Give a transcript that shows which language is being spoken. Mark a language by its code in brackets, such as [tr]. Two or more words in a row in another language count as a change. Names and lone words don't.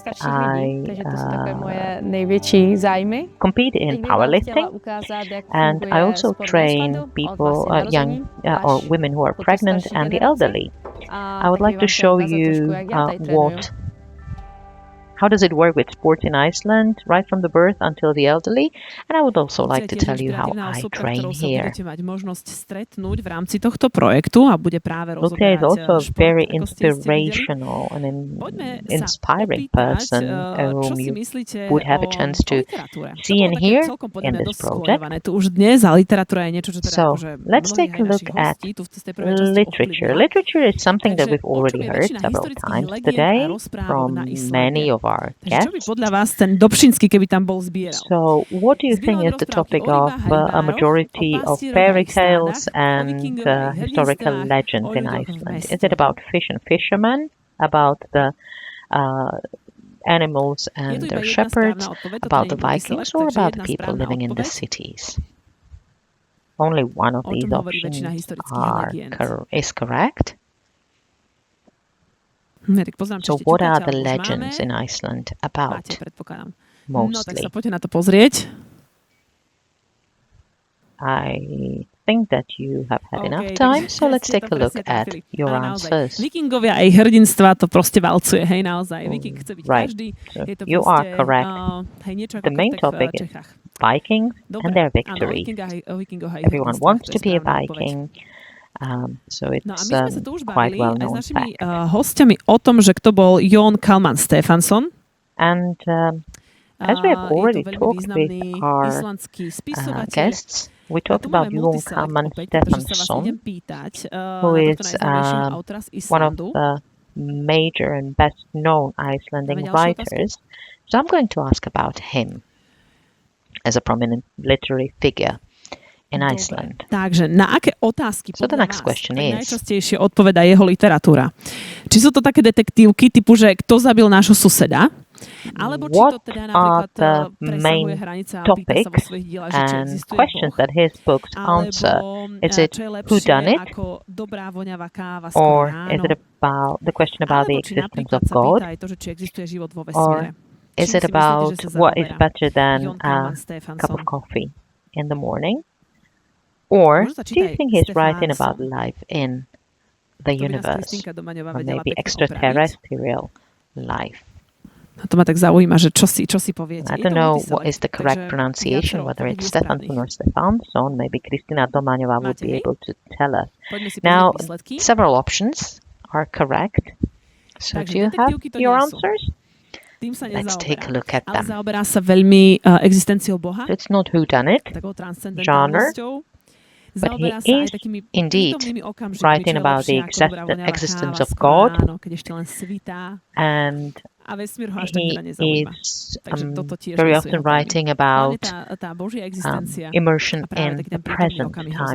[en] I compete in powerlifting, and I also train people, young or women who are pregnant and the elderly. I would like to show you how does it work with sports in Iceland, right from the birth until the elderly, and I would also like to tell you how I train here. [sk] Budete mať možnosť stretnúť v rámci tohto projektu a bude práve [en] Lucia is [sk] rozoberať [en] also a [sk] šport, [en] very [sk] ako ste videli. [en] inspirational and [sk] Poďme sa [en] inspiring [sk] opýtať, [en] person [sk] čo [en] whom [sk] si [en] you [sk] myslíte [en] would have a [sk] o [en] chance to [sk] literatúre. [en] see [sk] To [en] and [sk] bolo také [en] hear [sk] celkom podľa [en] in [sk] mňa [en] this [sk] dosť [en] project. [sk] skloňované tu už dnes a literatúra je niečo, čo teda [en] So, [sk] akože [en] let's [sk] mnohých [en] take a [sk] aj [en] look [sk] našich [en] at [sk] hostí tu z tej prvej časti [en] literature. [sk] ovplyvnila. [en] Literature is something that [sk] Takže [en] we've [sk] o čom [en] already [sk] je [en] heard [sk] väčšina [en] several [sk] historických [en] times [sk] legend [en] today [sk] a rozprávok [en] from [sk] na Islande? [en] many of our [sk] Takže čo by [en] guests. [sk] podľa vás ten Dobšinský, keby tam bol, zbieral? [en] So, what do you think is the topic of a majority of fairy tales and historical legends in Iceland? Is it about fish and fishermen, about the animals and their shepherds, about the Vikings, or about the people living in the cities? Only one of [sk] O [en] these [sk] čom hovorí väčšina [en] options [sk] historických legend? [en] is correct. [sk] Erik, pozrám, či [en] So, [sk] ešte [en] what are [sk] čítate, [en] the [sk] alebo už [en] legends [sk] máme. [en] in Iceland [sk] Máte, [en] about [sk] predpokladám. No, tak [en] mostly? [sk] sa poďte na to pozrieť. [en] I think that you have had enough [sk] OK, [en] time, [sk] takže [en] so let's [sk] ste [en] take [sk] to [en] a look [sk] presne [en] at [sk] trafili. [en] your [sk] Ale naozaj, [en] answers. [sk] Vikingovia a ich hrdinstva to proste valcuje, hej, naozaj. Viking chce byť [en] Right. [sk] každý. [en] So [sk] Je to [en] you [sk] proste, [en] are correct. [sk] Hej, niečo ako [en] The main [sk] Krtek [en] topic [sk] v [en] is [sk] Čechách. [en] Vikings [sk] Dobre, [en] and their [sk] áno, [en] victories. [sk] o Vikingoch a ich [en] Everyone [sk] hrdinstve, [en] wants to [sk] to je [en] be a [sk] správna odpoveď. [en] Viking, so it's [sk] No a my sme sa tu už [en] quite [sk] bavili [en] well [sk] aj s [en] known [sk] našimi [en] fact. [sk] hostiami o tom, že kto bol Jón Kalman Stefansson. [en] And as we have already [sk] je to veľmi [en] talked with [sk] významný [en] our [sk] islandský spisovateľ. [en] guests, we [sk] A [en] talked [sk] tu máme [en] about Jón [sk] multiselect [en] Kalman [sk] opäť, pretože sa vás idem [en] Stefansson, [sk] pýtať [en] who [sk] na [en] is [sk] tohto najznámejšieho autora z [en] one of [sk] Islandu. [en] the major and best known Icelandic [sk] Dáme ďalšiu [en] writers. So I'm going to ask about him as a prominent literary figure in [sk] Dobre. [en] Iceland. [sk] Takže na aké otázky [en] So the [sk] podľa [en] next [sk] vás [en] question [sk] tak [en] is- [sk] najčastejšie odpoveda jeho literatúra? Či sú to také detektívky typu, že kto zabil nášho suseda? Alebo či to [en] What [sk] teda [en] are [sk] napríklad [en] the [sk] presahuje [en] main [sk] hranice a pýta sa vo [en] topics [sk] svojich dielach, že či [en] and [sk] existuje [en] questions [sk] Boh? [en] that his books answer? [sk] Alebo [en] Is it [sk] čo je [en] who [sk] lepšie [en] done it? [sk] ako dobrá voňavá káva [en] Or [sk] skoro [en] is [sk] ráno? [en] it about the question about the [sk] Alebo či [en] existence [sk] napríklad [en] of [sk] sa [en] God? [sk] pýta aj to, že či existuje život vo vesmíre. [en] Is [sk] Čím [en] it [sk] si myslíte, [en] about [sk] že sa [en] what is [sk] zaoberá [en] better than [sk] Jón [en] a [sk] Kalman [en] cup of [sk] Stefansson? [en] coffee in the morning? Or [sk] Možno sa [en] do you [sk] číta aj [en] think he's writing about [sk] Stefansson. [en] life in the universe, or maybe extraterrestrial life. [sk] To ma tak zaujíma, že čo si poviete. [en] I don't know what is the correct pronunciation, whether it's Stefansson or Stefansson. Maybe Kristina Domaňová would be able to tell us. Now, several options are correct. So do you have your answers? Let's take a look at them. [sk] Zaoberá sa veľmi existenciou Boha. [en] It's not whodunit genre, but he is indeed writing about the existence of God, and he is very often writing about immersion in the present time.